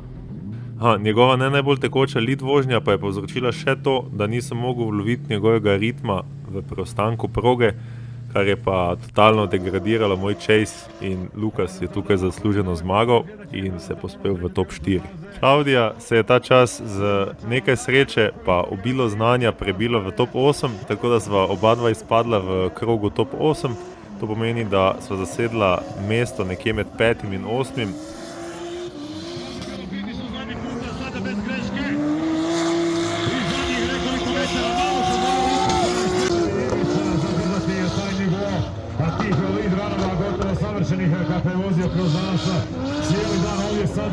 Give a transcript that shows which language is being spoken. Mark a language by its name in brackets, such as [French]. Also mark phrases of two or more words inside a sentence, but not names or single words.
[Slovenian] Njegova ne najbolj tekoča lead vožnja pa je povzročila še to, da nisem mogel uloviti njegovega ritma v preostanku proge, kar je pa totalno degradiralo moj chase in Lukas je tukaj zasluženo zmagal in se pospel v top 4. Klaudija se je ta čas z nekaj sreče pa obilo znanja prebila v top 8, tako da sva oba dva izpadla v krogu top 8. To pomeni, da sva zasedla mesto nekje med 5. in 8. [Croatian] Savršenih kako je vozio kroz danas cijeli dan ovdje sad.